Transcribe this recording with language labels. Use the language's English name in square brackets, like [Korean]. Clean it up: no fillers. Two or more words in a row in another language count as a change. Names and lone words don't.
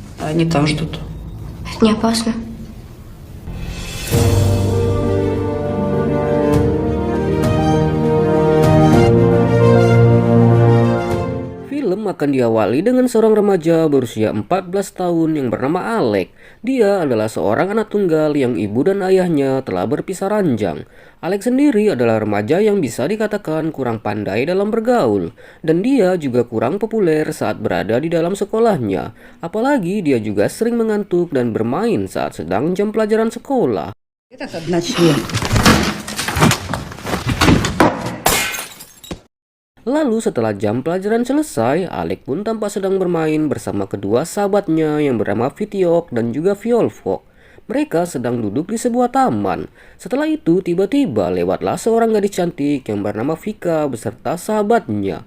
[Russian] Они там ждут. Это не опасно. [Indonesian] Film akan diawali dengan seorang remaja berusia 14 tahun yang bernama Alec. Dia adalah seorang anak tunggal yang ibu dan ayahnya telah berpisah ranjang. Alec sendiri adalah remaja yang bisa dikatakan kurang pandai dalam bergaul, dan dia juga kurang populer saat berada di dalam sekolahnya. Apalagi dia juga sering mengantuk dan bermain saat sedang jam pelajaran sekolah. [Russian] Этот одночлен. [Indonesian] Lalu setelah jam pelajaran selesai, Alec pun tampak sedang bermain bersama kedua sahabatnya yang bernama Vitiok dan juga Violfok. Mereka sedang duduk di sebuah taman. Setelah itu tiba-tiba lewatlah seorang gadis cantik yang bernama Vika beserta sahabatnya.